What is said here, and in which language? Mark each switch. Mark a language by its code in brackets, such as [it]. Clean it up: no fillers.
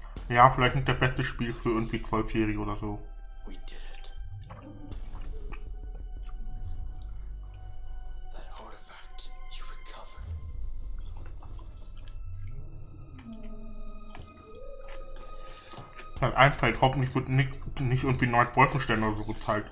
[de] Ja, vielleicht nicht das beste Spiel für irgendwie 12-Jährige oder so. [en] We did it. That artifact you recovered. [de] Halt einfällt, hoffentlich wird nicht irgendwie Nord-Wolfenstein oder so gezeigt.